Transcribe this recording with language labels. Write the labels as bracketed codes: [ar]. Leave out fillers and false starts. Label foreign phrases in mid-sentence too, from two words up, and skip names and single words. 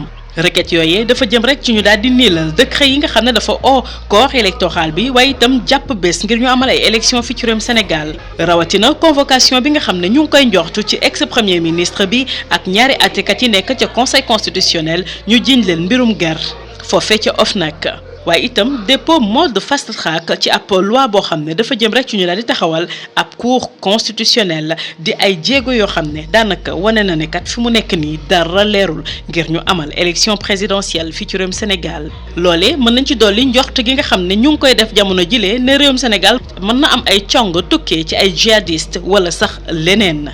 [wo] requête yooyee dafa jëm rek ci ñu daal di niilal décret yi nga xam ne dafa [fr] corps électoral [wo] bi waaye itam jàpp bés ngir ñu amal ay élection fii ci réewum Sénégal rawatina convocation bi nga xam ne ñu ngi koy njortu ci [fr] ex premier ministre [wo] bi ak ñaari àttekat yi nekk ca [fr] conseil constitutionnel [wo] ñu jiiñ leen mbirum ger foofee ca OFNAC waaye itam [fr] dépôt mode [en] fast track [wo] ci ab loi boo xam ne dafa jëm rek ci ñu daal di taxawal ab [fr] cour constitutionnelle [wo] di ay jéego yoo xam ne daanaka wane na ne kat fi mu nekk nii dara leerul ngir ñu amal [fr] élection présidentielle [wo] fii ci réewum Sénégal loolee mën nañ ci dolli njort gi nga xam ne ñu ngi koy def jamono jilee ne réewum Sénégal mën na am ay cong tukkee ci ay djihadiste wala sax leneen.